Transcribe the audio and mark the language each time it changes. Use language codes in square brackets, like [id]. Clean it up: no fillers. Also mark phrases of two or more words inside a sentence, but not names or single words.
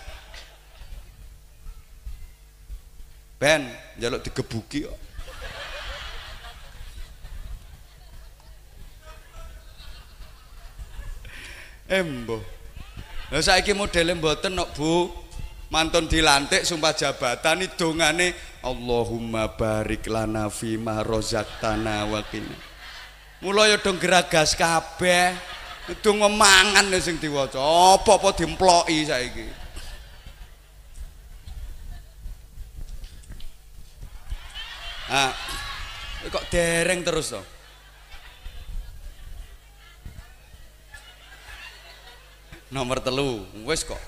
[jv] Ben njaluk digebuki kok. Embo. Lah saiki modele mboten kok, Bu. Mantun dilantik sumpah jabatan iki dongane [ar] Allahumma barik lana fi ma razaqtana wa qina. [jv] Mula ya dong geragas kabeh. Dong memangan sing diwaca. Apa-apa diemploki saiki. Ah. Kok dereng terus to? Nomor 3 wis kok.